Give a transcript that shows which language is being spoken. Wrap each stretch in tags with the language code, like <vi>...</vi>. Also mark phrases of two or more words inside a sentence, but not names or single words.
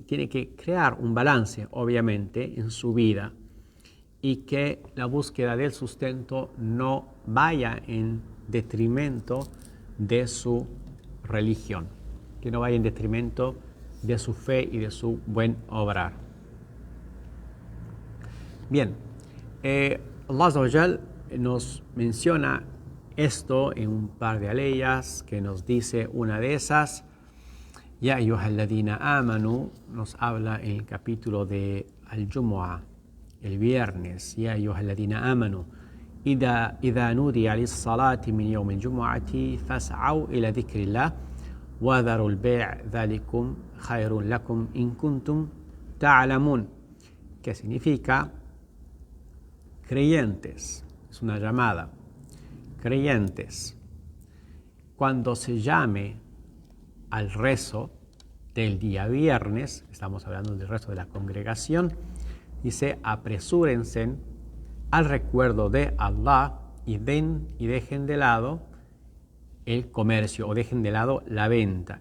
<es>Tiene que crear un balance, obviamente, en su vida, y que la búsqueda del sustento no vaya en detrimento de su religión, que no vaya en detrimento de su fe y de su buen obrar. Bien,</es> <ar>الله عز وجل</ar> <es>nos menciona esto en un par de aleyas, que nos dice una de esas,</es> <ar>يا أيها الذين آمنوا,</ar> <es>nos habla en el capítulo de Al-Jumu'ah, el viernes,</es> <ar>يا أيها الذين آمنوا, إذا نودي للصلاة من يوم الجمعة فاسعوا إلى ذكر الله وذروا البيع ذلكم خير لكم إن كنتم تعلمون.</ar> <es>¿Qué significa? Creyentes, es una llamada. Creyentes, cuando se llame al rezo del día viernes, estamos hablando del rezo de la congregación, dice, apresúrense al recuerdo de Allah y dejen de lado el comercio o dejen de lado la venta.</es>